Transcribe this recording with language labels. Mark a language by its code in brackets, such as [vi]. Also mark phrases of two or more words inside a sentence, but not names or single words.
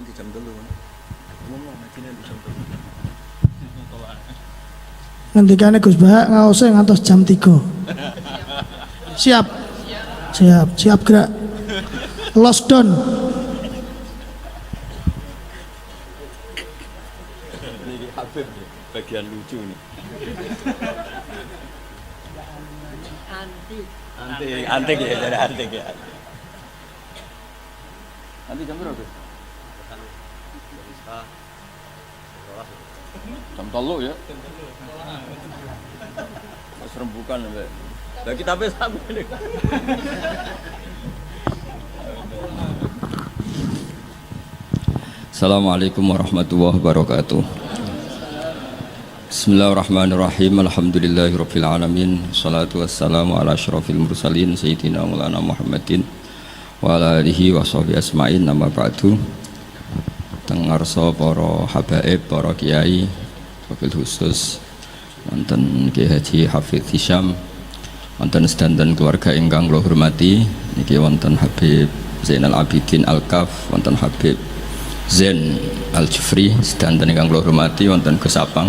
[id] jam 3. Umumnya ngajine jam 3. [jv] Ngendikane Gus Bah ngaose ngantos jam 3. [id] Siap. Siap gerak. Lost down. Ini Habib bagian lucu nih. Antik ya, jadi antik ya. Nanti jam berapa? Jam 3 ya. Mas rembukan ya. Lah kita sama ini. [ar] السلام عليكم ورحمة الله وبركاته. بسم الله الرحمن الرحيم. الحمد لله رب العالمين. الصلاة والسلام على أشرف المرسلين سيدنا مولانا محمد وعلى آله وصحبه أجمعين. أما بعد. [jv] Teng ngarsa para habaib, para kiai, wabil khusus wonten Ki Haji Hafidz Hisyam, wonten sedanten keluarga ingkang kula hormati, niki wonten Habib Zainal Abidin Al-Kaf, wonten Habib Zain Al-Jufri, sedanten ingkang kula hormati, wonten Gus Apang.